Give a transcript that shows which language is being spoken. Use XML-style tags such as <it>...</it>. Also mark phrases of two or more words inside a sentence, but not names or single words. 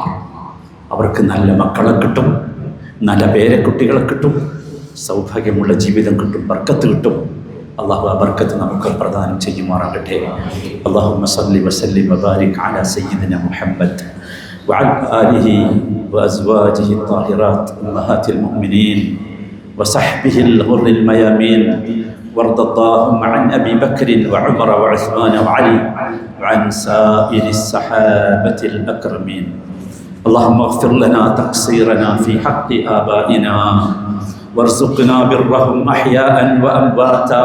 <ml>അവർക്ക് നല്ല മക്കളെ കിട്ടും, നല്ല പേരക്കുട്ടികളെ കിട്ടും, സൗഭാഗ്യമുള്ള ജീവിതം കിട്ടും, ബർക്കത്ത് കിട്ടും. അള്ളാഹു ആ ബർക്കത്ത് നമുക്ക് പ്രദാനം ചെയ്യുമാറാകട്ടെ.</ml> <ar>اللهم صل وسلم وبارك على سيدنا محمد وعلى آله وأزواجه الطاهرات أمهات المؤمنين وصحبه الغر الميامين وارض اللهم عن أبي بكر وعمر وعثمان وعلي وعن سائر الصحابة الأكرمين. اللهم اغفر لنا تقصيرنا في حق آبائنا وارزقنا برهم أحياء وأمواتا.</ar>